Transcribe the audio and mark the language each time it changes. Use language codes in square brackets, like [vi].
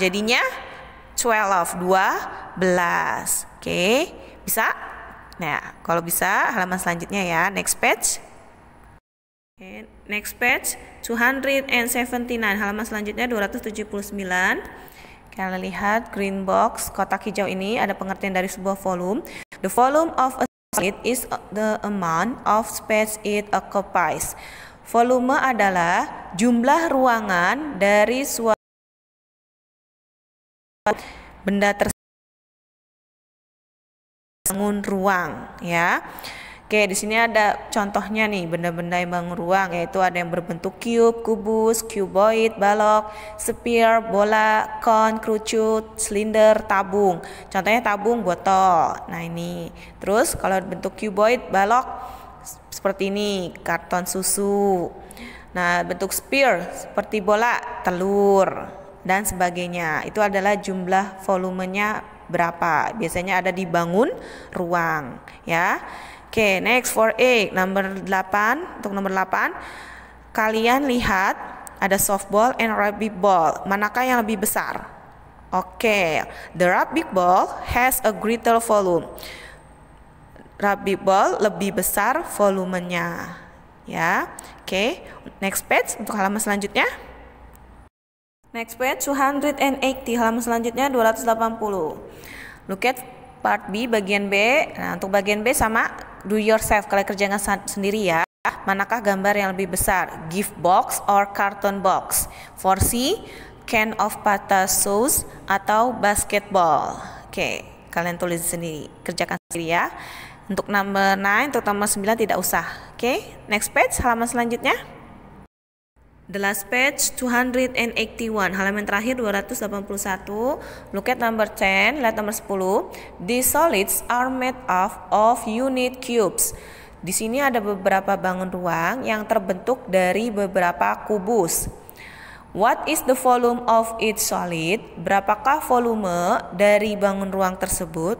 [id] Jadinya 12. Oke, bisa? Nah, kalau bisa halaman selanjutnya ya. [en] Next page. Okay, next page, 279. [id] Halaman selanjutnya 279. Kalian lihat [en] green box, [id] kotak hijau ini ada pengertian dari sebuah volume. [en] The volume of a solid is the amount of space it occupies. [id] Volume adalah jumlah ruangan dari suatu benda tersebut. Bangun ruang ya. Oke, di sini ada contohnya nih benda-benda yang bangun ruang, yaitu ada yang berbentuk cube, kubus, cuboid, balok, sphere, bola, cone, kerucut, silinder, tabung. Contohnya tabung, botol. Nah, ini. Terus kalau bentuk cuboid, balok seperti ini, karton susu. Nah, bentuk sphere seperti bola, telur, dan sebagainya. Itu adalah jumlah volumenya berapa. Biasanya ada di bangun ruang, ya. Oke, [en] next for A, [id] nomor 8. Untuk nomor 8, kalian lihat ada softball and rugby ball. Manakah yang lebih besar? [en] Oke, the rugby ball has a greater volume. [id] Rugby ball lebih besar volumenya, ya. Oke, next page untuk halaman selanjutnya. [en] Next page 280, [id] halaman selanjutnya 280. [en] Look at part B, [id] bagian B. Nah, untuk bagian B sama [en] do yourself, [id] kalian kerjakan sendiri ya. Manakah gambar yang lebih besar? [en] Gift box or carton box? For C, can of pasta sauce atau basketball? [id] Oke, kalian tulis sendiri, kerjakan sendiri ya. Untuk nomor 9, untuk nomor 9 tidak usah. Oke, next page, halaman selanjutnya. [en] The last page 281, [id] halaman terakhir 281. [en] Look at number 10, [id] lihat nomor 10. [en] These solids are made of unit cubes. [id] Di sini ada beberapa bangun ruang yang terbentuk dari beberapa kubus. [en] What is the volume of each solid? [id] Berapakah volume dari bangun ruang tersebut?